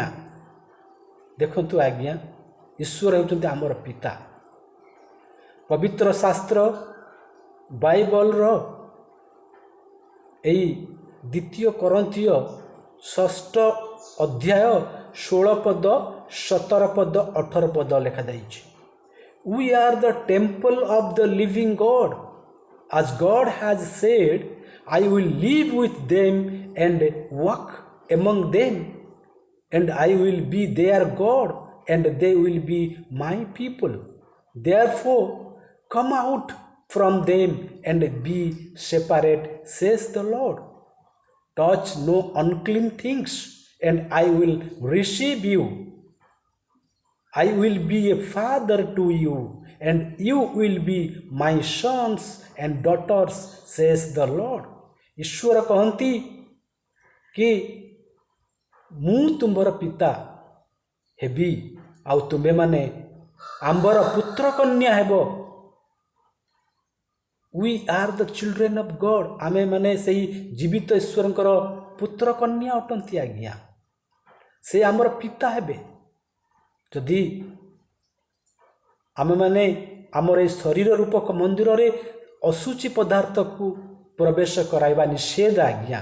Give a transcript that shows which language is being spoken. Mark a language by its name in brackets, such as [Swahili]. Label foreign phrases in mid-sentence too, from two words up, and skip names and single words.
[Odia] ଦେଖନ୍ତୁ ଆଜ୍ଞା, ଈଶ୍ୱର ହେଉଛନ୍ତି ଆମର ପିତା। ପବିତ୍ର ଶାସ୍ତ୍ର ବାଇବଲର ଏହି 2 କରନ୍ଥୀୟ 6 ଅଧ୍ୟାୟ 16 ପଦ, 17 ପଦ, 18 ପଦ ଲେଖାଯାଇଛି। [English] We are the temple of the living God. As God has said, I will live with them and walk among them, and I will be their God, and they will be my people. Therefore, come out from them and be separate, says the Lord. Touch no unclean things, and I will receive you. I will be a father to you, and you will be my sons and daughters, says the Lord. [Odia] ଈଶ୍ୱର କହନ୍ତି କି ମୁଁ ତୁମର ପିତା ହେବି, ଆଉ ତୁମେମାନେ ଆମ୍ଭର ପୁତ୍ର କନ୍ୟା ହେବ। [English] We are the children of God. [Odia] ଆମେମାନେ ସେଇ ଜୀବିତ ଈଶ୍ୱରଙ୍କର ପୁତ୍ର କନ୍ୟା ଅଟନ୍ତି ଆଜ୍ଞା। ସେ ଆମର ପିତା ହେବେ। ଯଦି ଆମେମାନେ ଆମର ଏହି ଶରୀର ରୂପକ ମନ୍ଦିରରେ ଅଶୁଚି ପଦାର୍ଥକୁ ପ୍ରବେଶ କରାଇବା ନିଷେଧ ଆଜ୍ଞା।